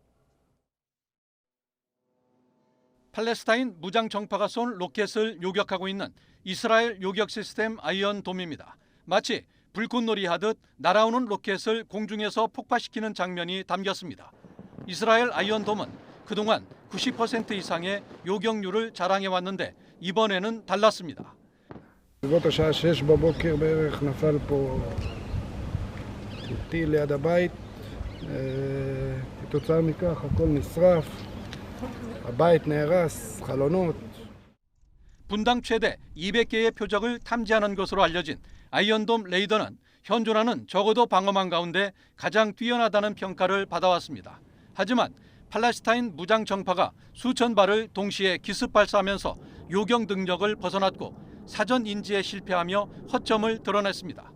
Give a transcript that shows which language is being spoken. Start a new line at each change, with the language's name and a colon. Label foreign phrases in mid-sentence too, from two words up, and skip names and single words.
Korean: 팔레스타인 무장 정파가 쏜 로켓을 요격하고 있는 이스라엘 요격 시스템 아이언돔입니다. 마치 불꽃놀이 하듯 날아오는 로켓을 공중에서 폭파시키는 장면이 담겼습니다. 이스라엘 아이언돔은 그동안 90% 이상의 요격률을 자랑해왔는데 이번에는 달랐습니다.
Hebrew: בסביבות השעה 6 בבוקר בערך נפל פה טיל ליד הבית. כתוצאה מכך הכל נשרף, הבית נהרס, חלונות.
Korean: 분당 최대 200개의 표적을 탐지하는 것으로 알려진 아이언돔 레이더는 현존하는 적어도 방어망 가운데 가장 뛰어나다는 평가를 받아왔습니다. 하지만 팔레스타인 무장 정파가 수천 발을 동시에 기습 발사하면서 요격 능력을 벗어났고 사전 인지에 실패하며 허점을 드러냈습니다.